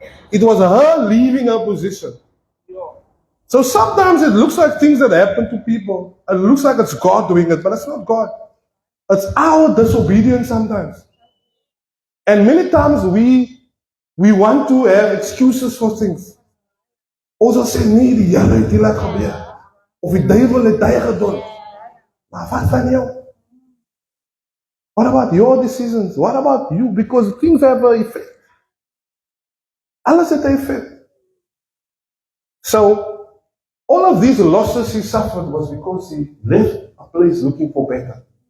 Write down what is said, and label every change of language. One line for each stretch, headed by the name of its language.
English: It was her leaving her position. So sometimes it looks like things that happen to people. It looks like it's God doing it, but it's not God. It's our disobedience sometimes. And many times we want to have excuses for things.
Afrikaans: Ons sê nee, die Here het dit laat gebeur. Of die duiwel het dit gedoen. Maar wat van jou?
English: What about your decisions? What about you? Because things have an effect.
Afrikaans: Alles het 'n effect.
English: So, all of these losses he suffered was because he left a place looking for better.